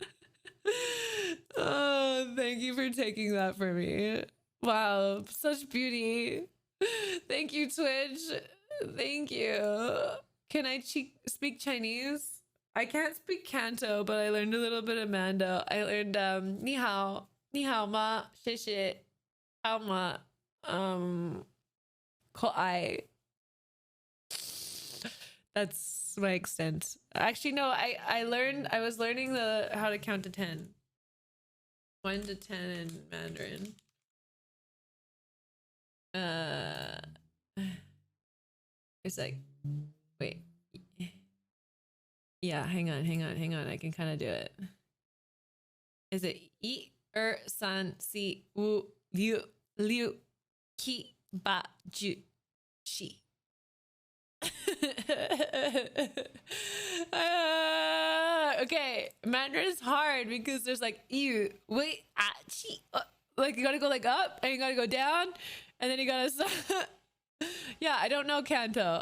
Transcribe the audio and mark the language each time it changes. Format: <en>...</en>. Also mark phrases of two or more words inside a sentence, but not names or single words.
<en>Oh, thank you for taking that for me. Wow, such beauty. Thank you, Twitch. Thank you. Can I speak Chinese? I can't speak Canto, but I learned a little bit of Mando. I learned</en> <zh>你好吗，谢谢，好吗，可爱.</zh> <en>That's my extent. Actually, no, I was learning how to count to 10. 1 to 10 in Mandarin. It's like, wait. Yeah, hang on. I can kind of do it. Is it</en> <zh>一三四五六六七八九十?</zh> <en>Okay, Mandarin is hard because there's like you wait like you gotta go like up and you gotta go down and then you gotta yeah, I don't know Canto.</en>